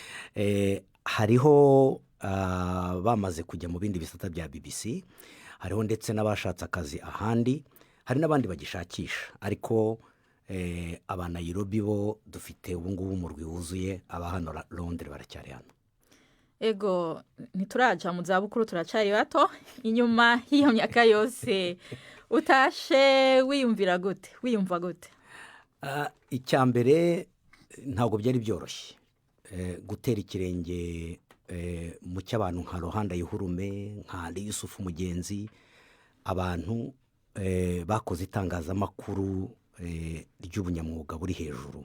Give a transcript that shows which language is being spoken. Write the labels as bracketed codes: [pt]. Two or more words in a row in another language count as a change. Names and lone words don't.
[rw] Hariho bamaze kujya mu bindi bisata bya BBC, hariho ndetse n'abashatse akazi ahandi, hari n'abandi bagishakisha, ariko aba Nairobi bo dufite ubu ngubu umurwi wuzuye, aba hano Londres baracyari hano. [rn] Ego ntituraja mu zabukuru turacari bato, inyuma hiyo myaka yose utashe wiyumva gute? [rw] Icyambere ntabwo byari byoroshye gutera ikirenge mu cy'abantu nka Rohanda Yuhurume, nka Yusufu Mugenzi, abantu bakoze itangazamakuru ry'ubunyamwuga buri hejuru.